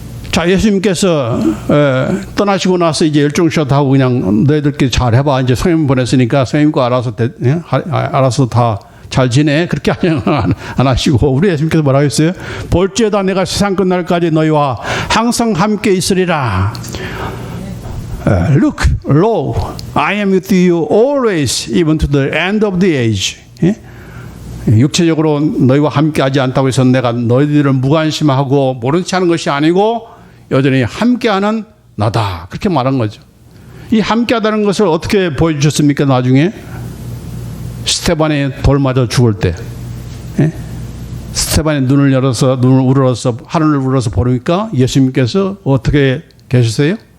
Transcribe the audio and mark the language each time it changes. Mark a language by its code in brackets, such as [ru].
[ko] 자, 예수님께서 떠나시고 나서 이제 열중쇼도 하고 그냥 너희들끼리 잘 해봐. 이제 성령 보냈으니까 성령과 알아서 다 잘 지내. 그렇게 안 하시고 우리 예수님께서 뭐라고 했어요? 볼지어다 내가 세상 끝날까지 너희와 항상 함께 있으리라. [en] Look, lo, I am with you always, even to the end of the age. [ko] 육체적으로 너희와 함께하지 않다고 해서 내가 너희들을 무관심하고 모른 체 하는 것이 아니고 여전히 함께하는 나다. 그렇게 말한 거죠. 이 함께하다는 것을 어떻게 보여주셨습니까? 나중에 스테반이 돌 맞아 죽을 때, 스테반이 눈을 우러러서 하늘을 우러러서 보니까 예수님께서 어떻게 계셨어요?